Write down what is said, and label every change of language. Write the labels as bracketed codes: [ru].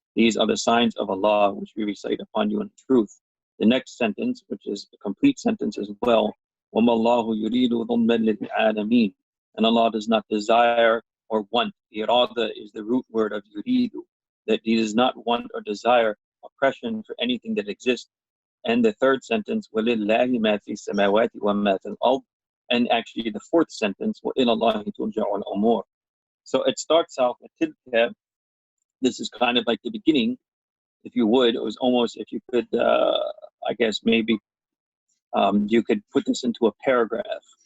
[en] These are the signs of Allah which we recite upon you in truth. The next sentence, which is a complete sentence as well, [ar] وَمَا اللَّهُ يُرِيدُ ظُلْمًا لِلْعَالَمِينَ. [en] And Allah does not desire or want. The irada is the root word of yuridu, that He does not want or desire oppression for anything that exists. And the third sentence, [ar] وَلِلَّهِ مَا فِي السَّمَاوَاتِ وَمَا فِي الْأَرْضِ. [en] And actually the fourth sentence, [ar] وَإِلَى اللَّهِ تُرْجَعُ الْأُمُورُ. [en] So it starts out with tilka. This is kind of like the beginning, if you would. It was almost, if you could, I guess maybe you could put this into a paragraph.